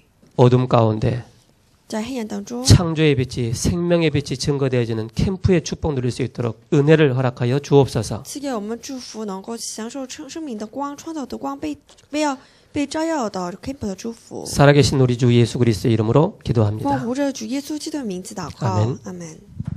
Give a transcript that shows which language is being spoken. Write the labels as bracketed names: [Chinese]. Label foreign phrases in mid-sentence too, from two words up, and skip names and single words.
[Korean] 어둠 가운데 [Chinese] 在黑暗当中， [Korean] 창조의 빛이 생명의 빛이 증거되어지는 캠프의 축복 누릴 수 있도록 은혜를 허락하여 주옵소서. [Chinese] 赐给我们祝福，能够享受生命的光，创造的光被照耀的 camp 的祝福。 [Korean] 살아계신 우리 주 예수 그리스도의 이름으로 [Chinese] 奉 [Korean] 기도합니다. [Chinese] 活着主耶稣基督的名字祷告， [Korean] 아멘 [Chinese] 阿门。